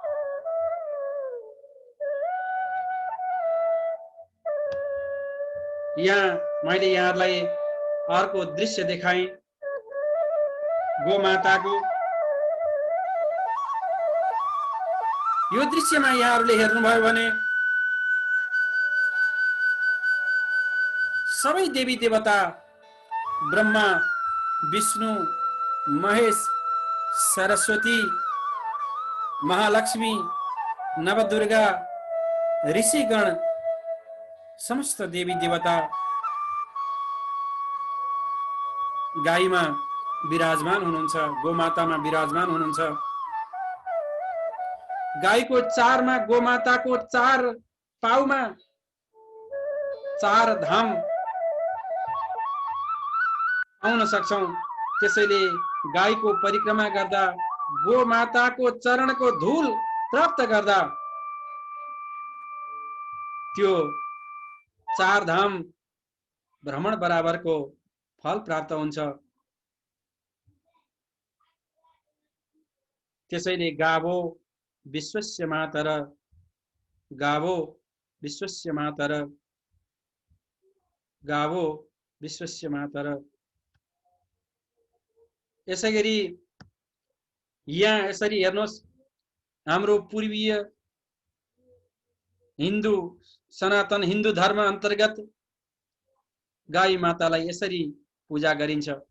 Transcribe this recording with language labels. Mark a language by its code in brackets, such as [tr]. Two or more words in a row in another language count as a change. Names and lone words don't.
[ne] यहाँ मैले यहाँलाई अर्को दृश्य देखाएँ गोमाताको। यो दृश्यमा यहाँहरूले हेर्नुभयो भने सबै देवी देवता ब्रह्मा, विष्णु, महेश, सरस्वती, महालक्ष्मी, नवदुर्गा, ऋषिगण, समस्त देवी देवता गाईमा विराजमान हुनुहुन्छ, गोमातामा विराजमान हुनुहुन्छ। गाईको चारमा, गोमाताको चार पाउमा चार धाम पाउन सक्छौं। त्यसैले गाईको परिक्रमा गर्दा, गोमाताको चरणको धूल प्राप्त गर्दा त्यो चार धाम भ्रमण बराबरको फल प्राप्त हुन्छ। [sa] त्यसैले गावो विश्वस्य मातर, गावो विश्वस्य मातर, गावो विश्वस्य मातर। [ne] यसैगरी यहाँ यसरी हेर्नुहोस्, हाम्रो पूर्वीय हिन्दू, सनातन हिन्दू धर्म अन्तर्गत गाई मातालाई यसरी पूजा गरिन्छ।